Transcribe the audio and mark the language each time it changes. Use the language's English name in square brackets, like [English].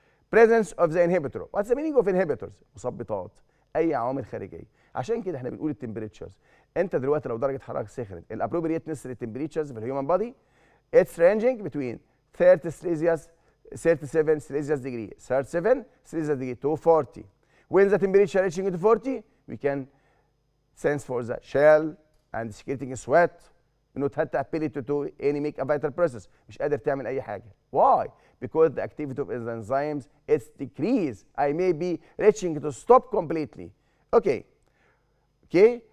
[English] Presence of the inhibitor. What's the meaning of inhibitors؟ [Arabic] مثبطات، اي عوامل خارجيه. عشان كده احنا بنقول التمبريتشرز. انت دلوقتي لو درجه حرارتك سخنت، الابروبريتنس للتمبريتشرز في الهيومن بادي [English] it's ranging between 37 Celsius degree, 37 Celsius degree to 40. When the temperature reaching to 40, we can sense for the shell and secreting sweat. not had the ability to any make a vital process. [Arabic] مش قادر تعمل أي حاجة. [English] Why? Because the activity of the enzymes is decreased. I may be reaching to stop completely. Okay. Okay.